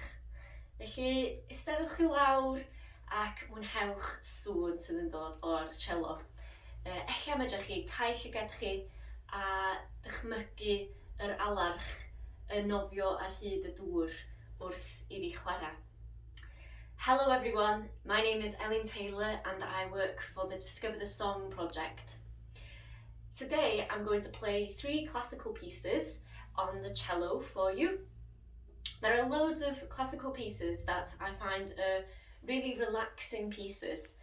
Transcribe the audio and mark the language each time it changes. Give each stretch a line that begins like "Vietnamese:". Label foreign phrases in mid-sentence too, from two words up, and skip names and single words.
Welsh: Felly, eistedwch chi lawr ac mwynhewch sŵn sydd yn dod o'r cello. Ella medrech chi cael llygad chi a dychmygu yr alarch yn nofio ar hyd y dŵr wrth i fi chwarae.
English: Hello everyone, my name is Elin Taylor and I work for the Discover the Song project. Today I'm going to play 3 classical pieces on the cello for you. There are loads of classical pieces that I find are really relaxing pieces.